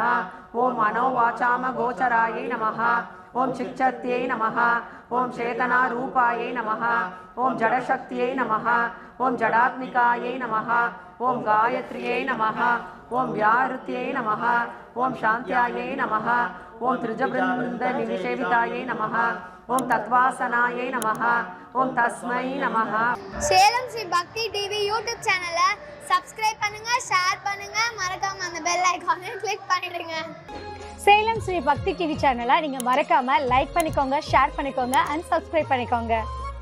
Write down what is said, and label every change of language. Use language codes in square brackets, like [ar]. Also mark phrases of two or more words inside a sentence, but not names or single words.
[sa] ओम मनोवाचाम गोचरायै नमः ओम चिच्चत्यै नमः ओम चेतनारूपायै नमः ओम जडशक्त्यै नमः ओम जडात्मिकायै नमः ओम गायत्र्यै नमः ओम व्याहृत्यै नमः ओम शान्त्यायै नमः ओम त्रिजवृन्द निषेवितायै नमः ओम तत्वासनायै नमः ओम तस्मै नमः। [ta] சேலம் ஸ்ரீ பக்தி டிவி யூடியூப் சேனலை சப்ஸ்கிரைப் பண்ணுங்க, ஷேர் பண்ணுங்க, மறக்காம அந்த [en] bell icon [ta] கிளிக் பண்ணிடுங்க. சேலம் ஸ்ரீ பக்தி டிவி சேனலை நீங்க மறக்காம லைக் பண்ணிக்கோங்க, ஷேர் பண்ணிக்கோங்க [en] and subscribe [ta] பண்ணிக்கோங்க.